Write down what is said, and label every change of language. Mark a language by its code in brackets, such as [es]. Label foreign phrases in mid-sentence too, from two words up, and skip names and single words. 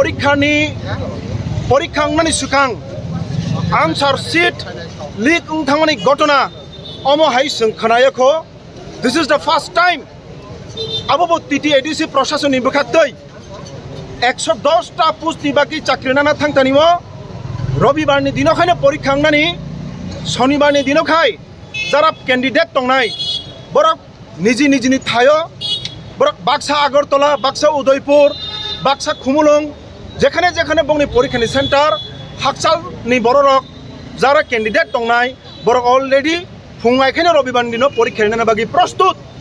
[trp] परीक्षांगमानि सुखां [en] answer sheet [trp] लीक थांनायनि घटना अमहाय जों खोनायाखो [en] this is the first time [trp] आबो टीटीएडीसी प्रशासननि बखातै 110टा पोस्टनि बाकी चाकरि नाना थांतानिमो रविवारनि दिनखायनो परीक्षांनानि शनिबारनि दिनखाय जारा कैंडिडेट तंनाय बरक निजी निजिनि थायो बरक बाक्सा आगरतला बाक्सा उदयपुर बाक्सा खुमुलुं जेखाने जेखाने बंगनि परीक्षानि सेंटर हाकसालनि बररक जारा कैंडिडेट तंनाय बरक अलरेडी फुंगायखायनो रविबारनि दिनो परीक्षा नाना बाकी प्रस्तुत